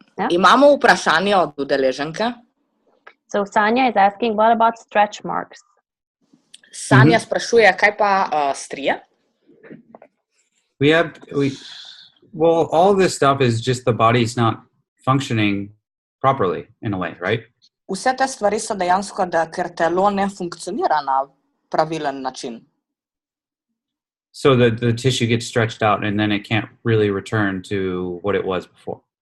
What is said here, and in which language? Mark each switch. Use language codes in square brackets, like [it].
[sl] Imamo vprašanje od udeleženke. [en] So Sanja is asking, what about stretch marks? [sl] Sanja sprašuje, kaj pa strije? [en] Well, all this stuff is just the body's not functioning properly in a way, right? [sl] Vse te stvari so dejansko, da ker telo ne funkcionira na pravilen način. [en] So the tissue gets stretched out and then it can't really return to what it was before.